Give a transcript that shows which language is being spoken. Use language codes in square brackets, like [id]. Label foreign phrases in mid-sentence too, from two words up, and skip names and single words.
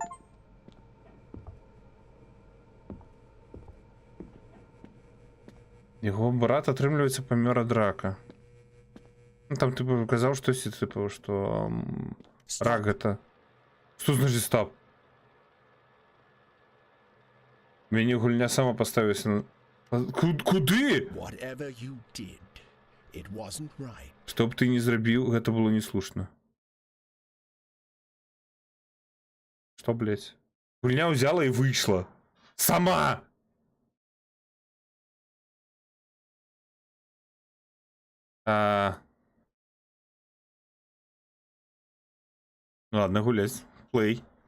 [be] Яго брат, атрымліваецца, памёр ад рака. Ну, там ты казаў штосьці, типу, што рак гэта... Што значыць стоп? Мяне гульня сама паставілася на... Куды? [en] Whatever you did, it wasn't right. [be] Што б ты не зрабіў, гэта было неслушна. Што, блядь? Гульня ўзяла і выйшла. Сама! Ладно, гуляць. Плей.